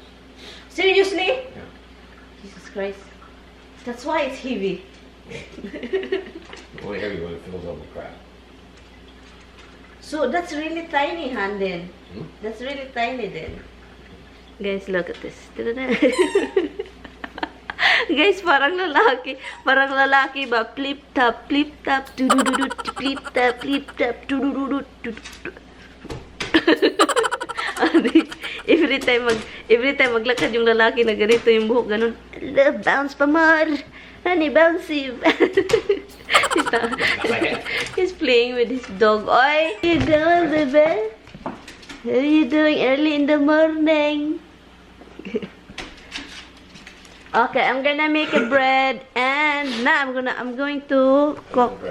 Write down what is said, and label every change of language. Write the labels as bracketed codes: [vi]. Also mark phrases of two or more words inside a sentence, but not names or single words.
[en] Seriously? Yeah. Jesus Christ. That's why it's heavy. Only heavy when it fills up with crap. So that's really tiny, hon, then. Hmm? That's really tiny, then. Guys, look at this. [tl] Guys, parang lalaki. Parang lalaki ba? [en] Flip-top, flip-top, du-du-du-du, flip-top, flip-top, du-du-du-du, du-du-du. Every time [tl] maglakad yung lalaki na ganito yung buhok, ganun. [en] Love, bounce pa more. Honey, bouncy. He's playing with his dog. Oi, how you doing, baby? How are you doing early in the morning? Okay, I'm gonna make a bread, and now I'm going to cook.